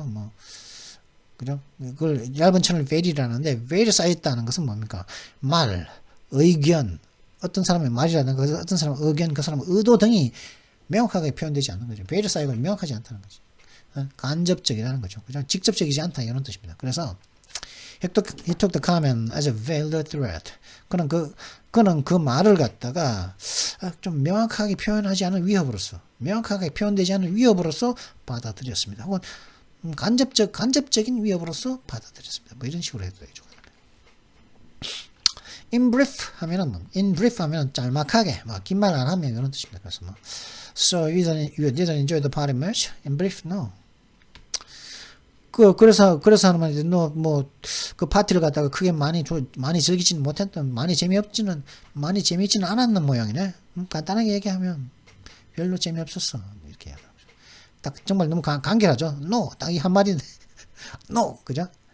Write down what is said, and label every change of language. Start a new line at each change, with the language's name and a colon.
Korean: 뭐 그죠? 그걸 얇은 천을 베일이라는데 베일이 쌓여있다는 것은 뭡니까? 말, 의견, 어떤 사람의 말이라는 것, 어떤 사람의 의견, 그 사람의 의도 등이 명확하게 표현되지 않는 거죠. 베일이 쌓이고 명확하지 않다는 거죠. 간접적이라는 거죠. 그죠? 직접적이지 않다 이런 뜻입니다. 그래서
English: He took the comment as a veiled threat.
Korean: 그는 그 말을 갖다가 좀 명확하게 표현하지 않은 위협으로서, 명확하게 표현되지 않은 위협으로서 받아들였습니다. 혹은 간접적인 위협으로서 받아들였습니다. 뭐 이런 식으로 해도 되죠. In brief 하면은 짤막하게, 뭐 긴 말 안 하면 이런 뜻입니다. 그래서 뭐
English: So you didn't enjoy the party much? In brief, no.
Korean: 그래서 하는 말인데, 너 뭐 그 파티를 갖다가 크게 많이 즐기지는 못했던, 많이 재미있지는 않았는 모양이네. 간단하게 얘기하면 별로 재미없었어. 이렇게 얘기하죠. 딱 정말 너무 간결하죠. No, 딱 이 한마디인데, no, 그죠?